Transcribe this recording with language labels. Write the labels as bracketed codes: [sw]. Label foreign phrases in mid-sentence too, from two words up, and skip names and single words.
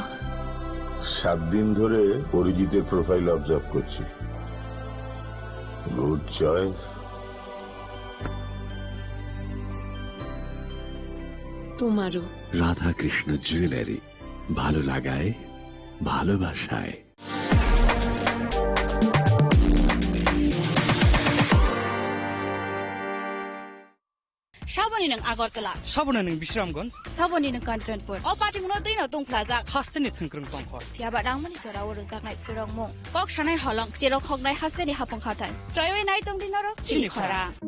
[bn] 7 দিন ধরে অরিজিতের [en] profile observe [bn] করছি। [en] good choice. [bn] তোমারও। রাধা কৃষ্ণ জুয়েলারি, ভালো লাগায় ভালোবাসায়। [trp] साबोनी नों आगरतला, साबोना नों बिश्रामगंज, साबोनी नों कांचनपुर, ओ पार्टी मुनो दैनो दंफ्लाजा, हास्टेनि थंख्रों तंखर, याबा रांमनि सराव रोजाकनाय फोरंमु, कक सानाय हलं, जेराव खगनाय हास्टेनि हाफं खाथाय, त्रयवे नाय दं दिनरो चिनिखरा।